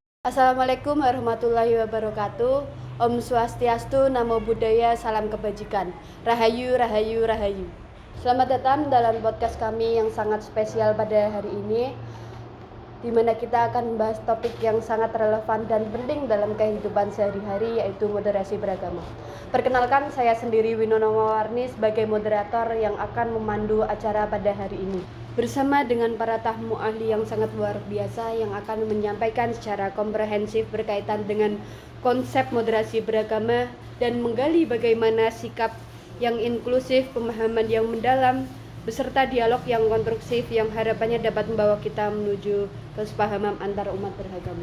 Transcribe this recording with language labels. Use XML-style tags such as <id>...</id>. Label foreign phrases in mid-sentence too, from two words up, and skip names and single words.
<ar>السلام عليكم ورحمة الله وبركاته.</ar> <ban>Om Swastiastu,</ban> <pi>Namo Buddhaya,</pi> <id>Salam Kebajikan.</id> <jv>Rahayu, Rahayu, Rahayu.</jv> <id>Selamat datang dalam podcast kami yang sangat spesial pada hari ini, di mana kita akan membahas topik yang sangat relevan dan penting dalam kehidupan sehari-hari, yaitu moderasi beragama. Perkenalkan, saya sendiri Winono Mawarni sebagai moderator yang akan memandu acara pada hari ini, bersama dengan para tamu ahli yang sangat luar biasa yang akan menyampaikan secara komprehensif berkaitan dengan konsep moderasi beragama dan menggali bagaimana sikap yang inklusif, pemahaman yang mendalam, beserta dialog yang konstruksif yang harapannya dapat membawa kita menuju kesepahaman antar umat beragama.</id>